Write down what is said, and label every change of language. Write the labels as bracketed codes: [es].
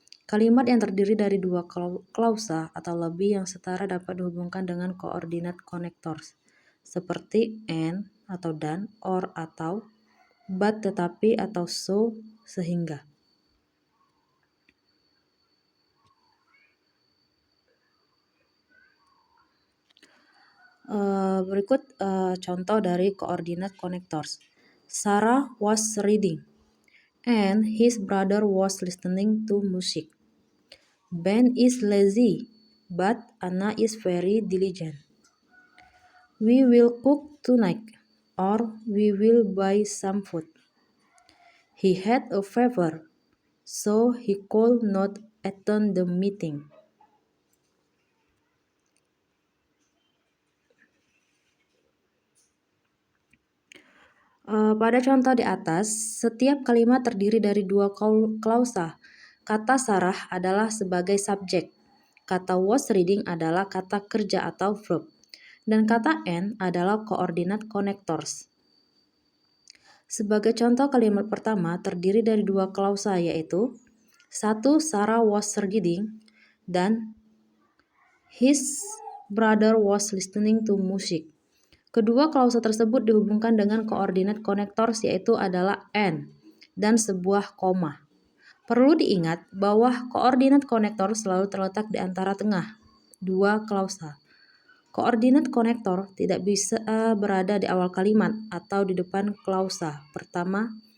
[id] Kalimat yang terdiri dari dua klausa atau lebih yang setara dapat dihubungkan dengan coordinate connectors, seperti and atau dan, or atau, but tetapi atau so, sehingga. Berikut contoh dari coordinate connectors. [en] Sarah was reading, and his brother was listening to music. Ben is lazy, but Anna is very diligent. We will cook tonight, or we will buy some food. He had a fever, so he could not attend the meeting. [id] Pada contoh di atas, setiap kalimat terdiri dari dua klausa. Kata Sarah adalah sebagai subjek. Kata was reading adalah kata kerja atau verb. Dan kata and adalah coordinate connectors. Sebagai contoh, kalimat pertama terdiri dari dua klausa, yaitu 1. [en] Sarah was reading [id] dan [en] his brother was listening to music. [id] Kedua klausa tersebut dihubungkan dengan coordinate connectors, yaitu adalah and dan sebuah koma. Perlu diingat bahwa coordinate connector selalu terletak di antara tengah dua klausa. Coordinate connector tidak bisa berada di awal kalimat atau di depan klausa pertama.